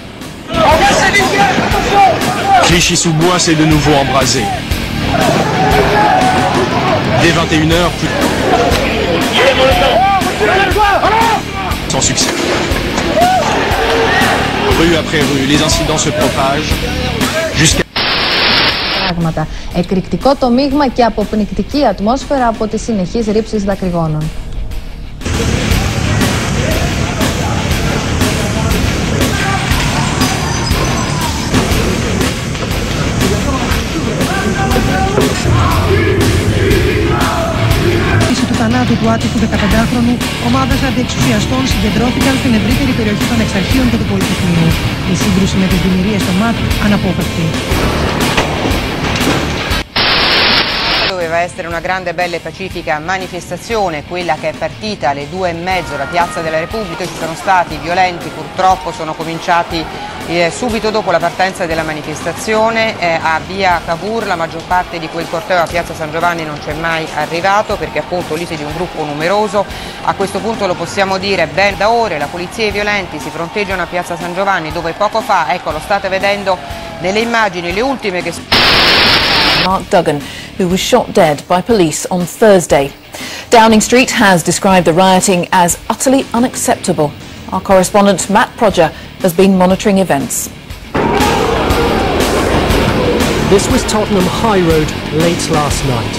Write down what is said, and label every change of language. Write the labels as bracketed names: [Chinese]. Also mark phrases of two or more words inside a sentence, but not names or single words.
[French] Clichy-sous-Bois s'est de nouveau embrasé. Dès 21h, sans succès. Rue après rue, les incidents se propagent jusqu'à... [Greek] Εκρηκτικό το μείγμα και αποπνικτική ατμόσφαιρα από τις συνεχείς ρήψεις δακρυγόνων. Του θανάτου του άτυχου 15χρονου, ομάδες αντιεξουσιαστών συγκεντρώθηκαν στην ευρύτερη περιοχή των Εξαρχείων και του Πολυτεχνείου. Η σύγκρουση με τις δημιουργίες στο ΜΑΤ αναπόφευκτη. [Italian] Doveva essere una grande, bella e pacifica manifestazione, quella che è partita alle 2:30 da Piazza della Repubblica. Ci sono stati violenti, purtroppo sono cominciati subito dopo la partenza della manifestazione a via Cavour. La maggior parte di quel corteo a Piazza San Giovanni non c'è mai arrivato perché appunto lì c'è di un gruppo numeroso. A questo punto lo possiamo dire ben da ore, la polizia e i violenti si fronteggiano a Piazza San Giovanni, dove poco fa, ecco, lo state vedendo nelle immagini, le ultime che... [English] Mark Duggan, who was shot dead by police on Thursday. Downing Street has described the rioting as utterly unacceptable. Our correspondent Matt Prodger has been monitoring events. This was Tottenham High Road late last night.